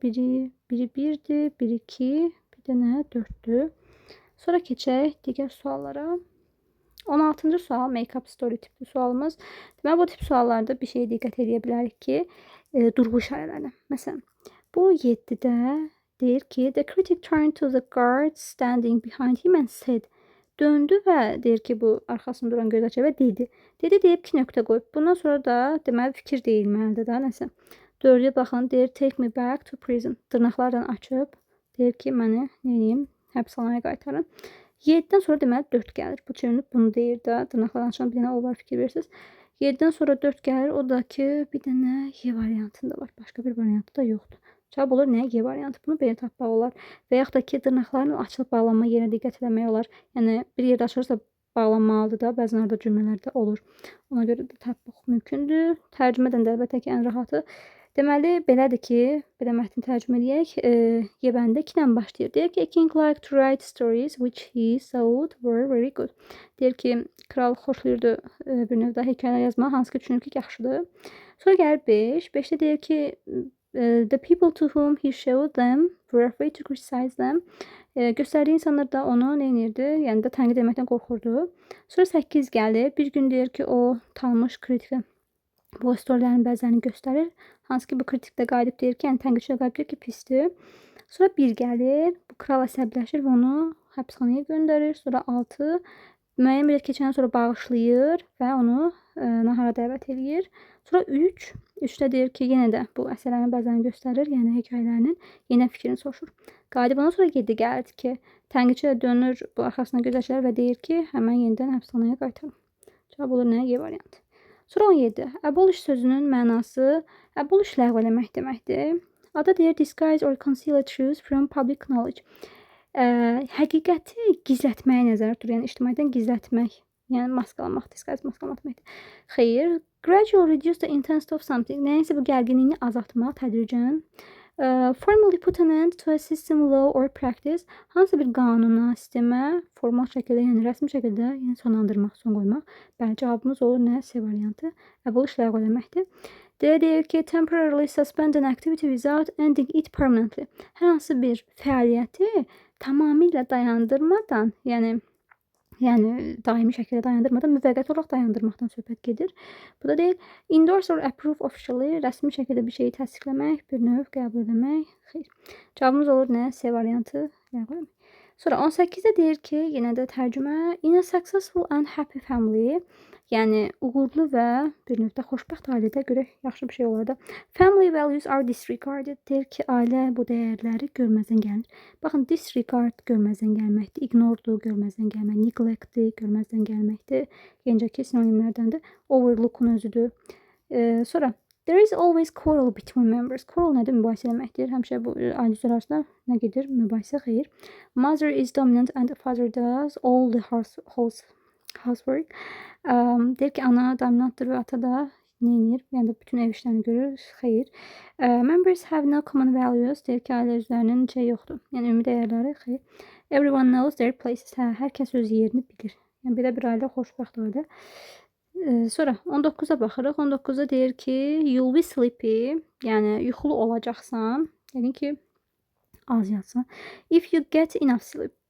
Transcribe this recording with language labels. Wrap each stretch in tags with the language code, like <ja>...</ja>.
<az>Biri 1-dir, biri 2, bir də nə? 4-dür. Sonra keçək digər suallara. 16-cı sual make-up story tipli sualımız. Deməli, bu tip suallarda bir şeyə diqqət edə bilərik ki, durğu işarələri. Məsələn, bu 7-də deyir ki,</az> <en>the critic turned to the guard standing behind him and said.</en> <az>Döndü və deyir ki, bu arxasında duran gözətçi və dedi. Dedi deyib 2 nöqtə qoyub. Bundan sonra da deməli fikir deyilməlidir da nəsə. 4-yə baxın, deyir</az> <en>take me back to prison.</en> <az>Dırnaqlardan açıb deyir ki, məni neyim, həbsxanaya qaytarın. 7-dən sonra deməli 4 gəlir. Bu çevrənib bunu deyir də. Dırnaqlardan açan bir dənə o var, fikir verirsiniz. 7-dən sonra 4 gəlir. O da ki, bir dənə Y variantında var. Başqa bir variantı da yoxdur. Cavab olur nə? Y variantı. Bunu belə tapmaq olar. Və yaxud da ki, dırnaqların açılıb bağlanma yerinə diqqət etmək olar. Yəni bir yerdə açılırsa bağlanmalıdır da, bəzən orada cümlələrdə olur. Ona görə də tapmaq mümkündür. Tərcümədən də əlbəttə ki, ən rahatı. Deməli, belədir ki, belə mətni tərcümə edək. Y-bəndə 2-dən başlayır. Deyir ki,</az> <en>a king liked to write stories which he thought were very good.</en> <az>Deyir ki, kral xoşlayırdı bir növdə hekayələr yazmağı, hansı ki, düşünür ki, yaxşıdır. Sonra gəlir 5. 5-də deyir ki,</az> <en>the people to whom he showed them were afraid to criticize them.</en> <az>Göstərdiyi insanlar da onu nə edirdi? Yəni də tənqid etməkdən qorxurdu. Sonra 8 gəlir. Bir gün deyir ki, o tanınmış kritikə bu storylərin bəzilərini göstərir. Hansı ki, bu kritik də qayıdıb deyir ki, yəni tənqidçi də qayıdıb deyir ki, pisdir. Sonra 1 gəlir. Bu kral əsəbləşir və onu həbsxanaya göndərir. Sonra 6 müəyyən bir keçəndən sonra bağışlayır və onu nahara dəvət edir. Sonra 3-də deyir ki, yenə də bu əsərlərin bəzəni göstərir, yəni hekayələrinin yenə fikrini soruşur. Qayıdıb ondan sonra 7 gəlir ki, tənqidçi də dönür bu arxasına gözətçilər və deyir ki, həmən yenidən həbsxanaya qaytarın. Cavab olur nə? Y variantı. Sonra 17. Abolish sözünün mənası abolish ləğv eləmək deməkdir. Adı deyir</az> <en>disguise or conceal a truth from public knowledge.</en> <az>Həqiqəti gizlətməyə nəzərdə tutur, yəni ictimaiyyətdən gizlətmək. Yəni maskalamaq, disguise maskalamaq deməkdir. Xeyr,</az> <en>gradual reduce the intensity of something.</en> <az>Nəyinsə bu gərginliyini azaltmaq tədricən.</az> <en>Formally put an end to a system, law or practice.</en> <az>Hansı bir qanuna, sistemə formal şəkildə, yəni rəsmi şəkildə yəni sonlandırmaq, son qoymaq. Bəli, cavabımız olur nə? C variantı. Abolish ləğv eləməkdir. Deyir ki,</az> <en>temporarily suspend an activity without ending it permanently.</en> <az>Hər hansı bir fəaliyyəti tamamilə dayandırmadan, yəni daimi şəkildə dayandırmadan, müvəqqəti olaraq dayandırmaqdan söhbət gedir. Bu da deyil,</az> <en>endorse or approve officially,</en> <az>rəsmi şəkildə bir şeyi təsdiqləmək, bir növ qəbul etmək. Xeyr. Cavabımız olur nə? C variantı. Sonra 18-də deyir ki, yenə də tərcümə,</az> <en>in a successful and happy family,</en> <az>yəni uğurlu və bir növdə xoşbəxt ailədə görə yaxşı bir şey olar da.</az> <en>Family values are disregarded.</en> <az>Deyir ki, ailə bu dəyərləri görməzdən gəlir. Baxın, disregard görməzdən gəlməkdir, ignore'dur görməzdən gəlmək, neglect'dir görməzdən gəlməkdir. Yenicəki sinonimlərdəndir. Overlook'un özüdür. Sonra</az> <en>there is always quarrel between members.</en> <az>Quarrel nədir? Mübahisə eləməkdir. Həmişə bu ailə üzvləri arasında nə gedir? Mübahisə, xeyr.</az> <en>Mother is dominant and father does all the housework.</en> <az>Deyir ki, ana dominantdır və ata da nə edir? Yəni də bütün ev işlərini görür. Xeyr.</az> <en>Members have no common values.</en> <az>Deyir ki, ailə üzvlərinin şey yoxdur. Yəni ümumi dəyərləri, xeyr.</az> <en>Everyone knows their places.</en> <az>Hər kəs öz yerini bilir. Yəni belə bir ailə xoşbəxt ailə. Sonra 19-a baxırıq. 19-da deyir ki,</az> <en>you'll be sleepy,</en> <az>yəni yuxulu olacaqsan. Yəni ki, az yatsan.</az> <en>If you get enough sleep.</en>